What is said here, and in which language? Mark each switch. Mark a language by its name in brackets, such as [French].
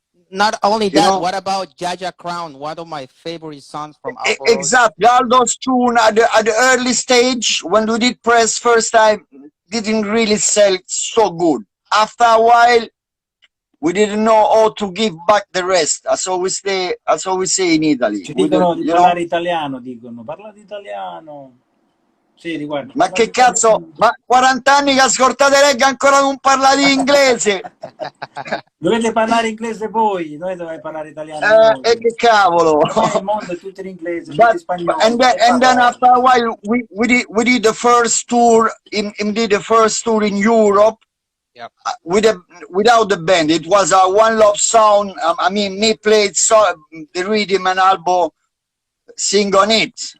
[English] Not only that, what about Jaja Crown? One of my favorite songs from Alborosie. Exactly. All those tunes at the early stage, when we did press first time, didn't really sell so good. After a while, we didn't know how to give back the rest. That's all we say in Italy. [Italian] Ci dicono di parlare italiano, dicono. Parlate italiano. Sì, riguarda. Ma che cazzo? Ma 40 anni che ascoltate Reggae ancora non parlate inglese? Dovete parlare inglese voi, noi dobbiamo parlare italiano. E che cavolo! Il mondo è tutto in inglese, tutto in spagnolo. [English] And then after a while, we did the first tour. Did the first tour in Europe. Yep. Without the band. It was a One Love sound. I mean, me played the rhythm and Albo sing on it.